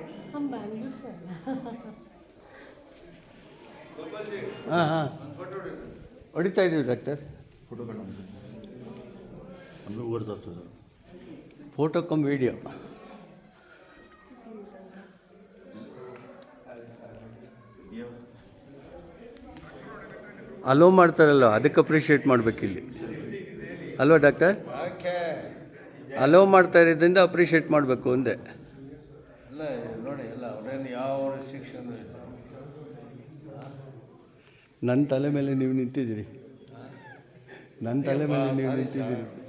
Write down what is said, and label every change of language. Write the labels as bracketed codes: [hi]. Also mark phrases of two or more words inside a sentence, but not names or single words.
[hi] हम बैंगलोर से [kn] ಹಾಂ ಹಾಂ, ಹೊಡಿತಾ ಇದ್ದೀವಿ ಡಾಕ್ಟರ್. [en] photo cum video [kn] ಅಲೋ ಮಾಡ್ತಾರಲ್ಲ, ಅದಕ್ಕೆ ಅಪ್ರಿಷಿಯೇಟ್ ಮಾಡಬೇಕಿಲ್ಲಿ ಅಲ್ವಾ ಡಾಕ್ಟರ್? ಅಲೋ ಮಾಡ್ತಾ ಇರೋದ್ರಿಂದ ಅಪ್ರಿಷಿಯೇಟ್ ಮಾಡಬೇಕು ಅಂದೆ. ಇಲ್ಲ ನೋಡಿ, ಎಲ್ಲ ಅವ್ರೇನು ಯಾವ ರೆಸ್ಟ್ರಿಕ್ಷನ್ ಇಲ್ಲ. ನನ್ನ ತಲೆ ಮೇಲೆ ನೀವು ನಿಂತಿದ್ದೀರಿ. ನನ್ನ ತಲೆ ಮೇಲೆ ನೀವು ನಿಂತಿದ್ದೀರಿ.